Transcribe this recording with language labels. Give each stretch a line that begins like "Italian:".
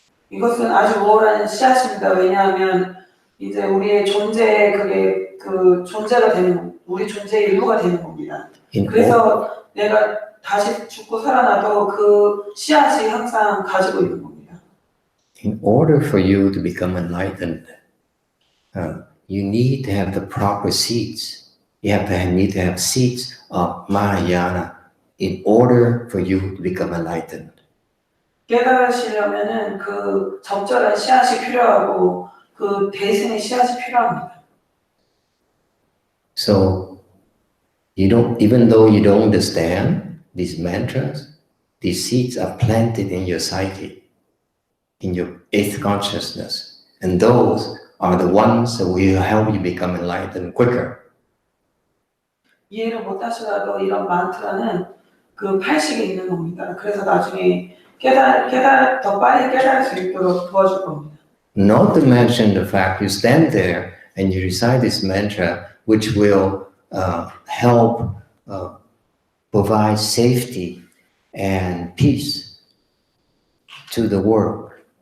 Korean: 이것은 아주 우월한 씨앗입니다. 왜냐하면 이제 우리의 존재에 그게 그 존재가 되는 우리 존재의 일부가 되는 겁니다.
English: In all,
Korean: 그래서 내가 다시 죽고 살아나도 그 씨앗이 항상 가지고 있는 겁니다.
English: In order for you to become enlightened, you need to have the proper seeds. You need to have seeds of Mahayana in order for you to become enlightened.
Korean: 깨달으시려면은 그 적절한 씨앗이 필요하고 그 대신의 씨앗이 필요합니다.
English: So even though you don't understand these mantras, these seeds are planted in your psyche, in your eighth consciousness, and those are the ones that will help you become enlightened quicker.
Korean: 이해를 못 하시더라도 이런 만트라는 그 팔식에 있는 겁니다. 그래서 나중에 더 빨리 깨달을 수 있도록 도와줄 겁니다.
English: Not to mention the fact you stand there and you recite this mantra, which will help provide safety and peace to the world.